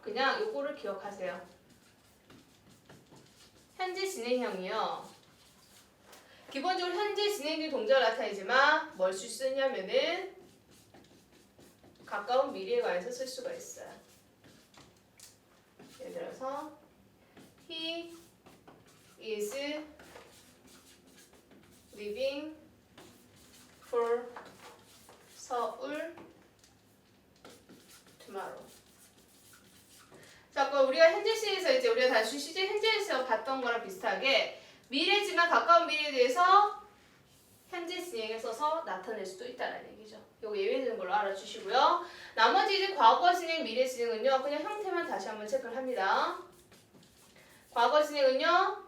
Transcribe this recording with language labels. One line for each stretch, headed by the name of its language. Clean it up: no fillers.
Korean: 그냥 요거를 기억하세요. 현재 진행형이요. 기본적으로 현재 진행중 동작을 나타내지만 뭘 쓰냐면은 가까운 미래에 관해서 쓸 수가 있어요.
English: 예를 들어서 He is leaving for 서울 tomorrow.
Korean: 자, 아까 우리가 현재 시에서 이제 우리가 단순 시제 현재에서 봤던 거랑 비슷하게 미래지만 가까운 미래에 대해서 현재 진행에 써서 나타낼 수도 있다는 얘기죠. 이거 예외되는 걸로 알아주시고요. 나머지 이제 과거 진행, 미래 진행은요. 그냥 형태만 다시 한번 체크를 합니다. 과거 진행은요.